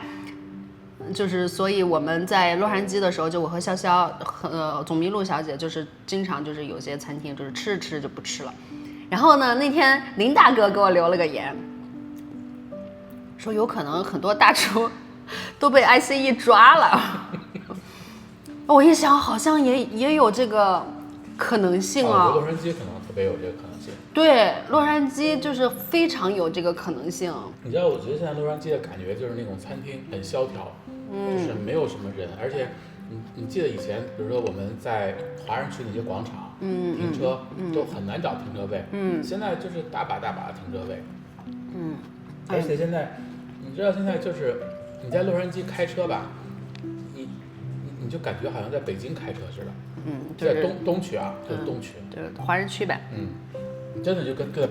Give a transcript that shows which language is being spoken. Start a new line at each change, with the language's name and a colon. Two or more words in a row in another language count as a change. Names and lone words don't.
Chinese: 就是所以我們在洛杉磯的時候，就我和瀟瀟總迷路小姐就是經常就是有些餐廳就是吃着吃着就不吃了。然後呢，那天林大哥給我留了個言，說有可能很多大廚都被 ICE 抓了。我一想好像也有這個可能性啊。洛杉磯可能特別有這個可能性。對，洛杉磯就是非常有這個可能性。你知道，我覺得現在洛杉磯的感覺就是那種餐廳很蕭條。就是沒有什麼人，而且你記得以前，比如說我們在華人區那些廣場，停車都很難找停車位，現在就是大把大把的停車位，而且現在，你知道現在就是你在洛杉磯開車吧，你就感覺好像在北京開車似的，就是、在東區啊，就是東區，就是華人區唄，真的就跟北京。